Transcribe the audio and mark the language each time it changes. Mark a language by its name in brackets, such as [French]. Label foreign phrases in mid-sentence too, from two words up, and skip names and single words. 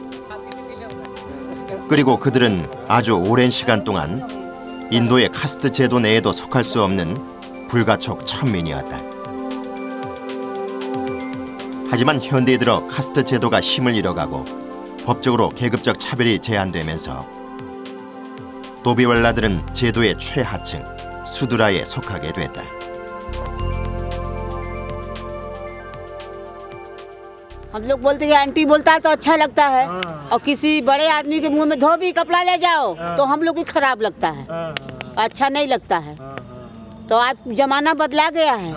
[Korean] 그리고 그들은 아주 오랜 시간 동안 인도의 카스트 제도 내에도 속할 수 없는 불가촉 천민이었다. 하지만 현대에 들어 카스트 제도가 힘을 잃어가고 법적으로 계급적 차별이 제한되면서 도비왈라들은 제도의 최하층 수드라에 속하게 됐다. [Hindi] हम लोग बोलते हैं आंटी बोलता है तो अच्छा लगता है, और किसी बड़े आदमी के मुंह में धोबी कपड़ा ले जाओ तो हम लोग को खराब लगता है, अच्छा नहीं लगता है। तो आज जमाना बदला गया है।